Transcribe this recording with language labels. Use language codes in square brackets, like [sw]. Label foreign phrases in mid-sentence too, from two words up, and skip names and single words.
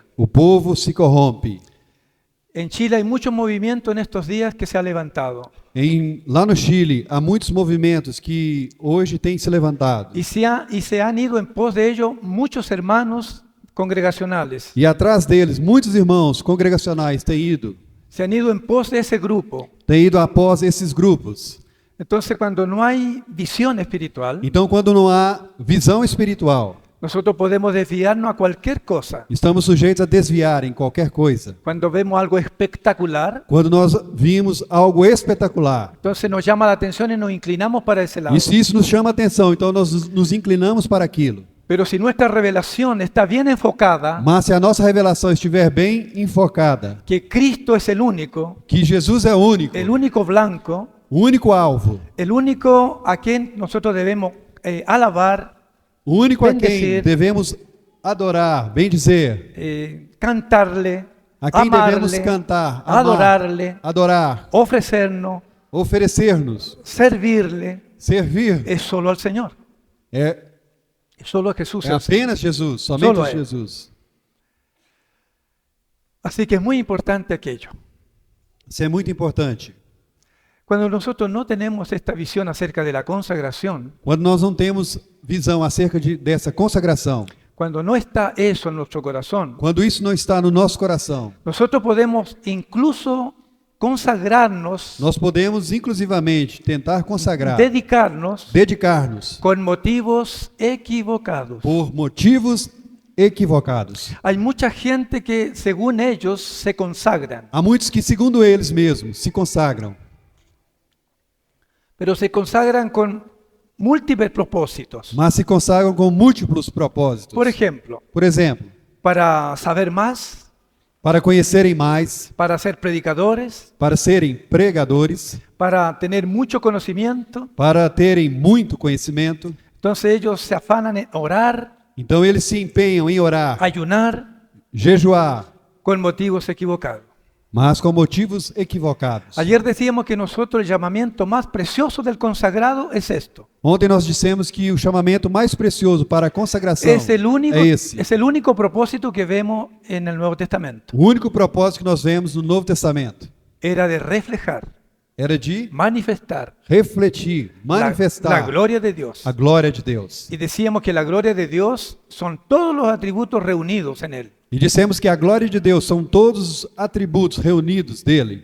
[pt] o povo se corrompe. [es] En Chile hay mucho movimiento en estos días que se ha levantado [pt] Lá no Chile, há muitos movimentos que hoje têm se levantado. [es] y se han ido en pos de ello muchos hermanos congregacionales. [pt] E atrás deles, muitos irmãos congregacionais têm ido [es] Se han ido en pos de ese grupo. [pt] após esses grupos. [es] Entonces, cuando no hay visión espiritual, [pt] Então, quando não há visão espiritual, [es] nosotros podemos desviarnos a cualquier cosa. [pt] estamos sujeitos a desviar em qualquer coisa. [es] Cuando vemos algo espectacular, [pt] Quando nós vimos algo espetacular, [es] entonces nos llama la atención y nos inclinamos para ese lado. [pt] e se isso nos chama a atenção, então nós nos inclinamos para aquilo. [es] Pero si nuestra revelación está bien enfocada, [pt] Mas se a nossa revelação estiver bem enfocada, [es] que Cristo es el [pt] que Jesus é [es] único blanco, [pt] o único alvo, [es] el único a quien nosotros debemos alabar, [pt] o único a quem [es] bendecir, [pt] devemos adorar, bem dizer, [es] cantarle, [pt] a quem devemos [es] amarle, [pt] cantar, amar, [es] adorarle, [pt] adorar, [es] ofrecernos, [pt] oferecer-nos, [es] servirle, [pt] servir, [es] es solo al Señor. [pt] é [es] Es solo a Jesús. [pt] É [es] el Señor. [pt] apenas Jesus, somente [es] Solo Él. [pt] Jesus. [es] Así que es muy importante aquello. [pt] Isso é muito importante. [es] Cuando nosotros no tenemos esta visión acerca de la consagración, [pt] Quando nós não temos visão acerca dessa consagração, [es] cuando no está eso en nuestro corazón, [pt] quando isso não está no nosso coração, [es] nosotros podemos incluso consagrarnos, [pt] nós podemos inclusivamente tentar consagrar, dedicar-nos [es] con motivos equivocados. [pt] por motivos equivocados. [es] Hay mucha gente que, según ellos, se consagran, [pt] Há muitos que, segundo eles mesmos, se consagram, [es] pero se consagran con múltiples propósitos. [pt] mas se consagram com múltiplos propósitos. [es] Por ejemplo, [pt] Por exemplo, [es] para saber más, [pt] para conhecerem mais, [es] para ser predicadores, [pt] para serem pregadores, [es] para tener mucho conocimiento. [pt] para terem muito conhecimento. [es] Entonces ellos se afanan en orar, [pt] Então eles se empenham em orar, [es] ayunar, [pt] jejuar, [es] con motivos equivocados. [pt] mas com motivos equivocados. [es] Ayer decíamos que nosotros el llamamiento más precioso del consagrado es esto. [pt] Ontem nós dissemos que o chamamento mais precioso para a consagração [es] Es el [pt] esse. [es] único propósito que vemos en el Nuevo Testamento. [pt] O único propósito que nós vemos no Novo Testamento [es] Era de reflejar, [pt] era de [es] manifestar [pt] refletir, manifestar [es] la gloria de Dios. [pt] a glória de Deus. [es] Y decíamos que la gloria de Dios son todos los atributos reunidos en Él. [pt] E dissemos que a glória de Deus são todos os atributos reunidos dele.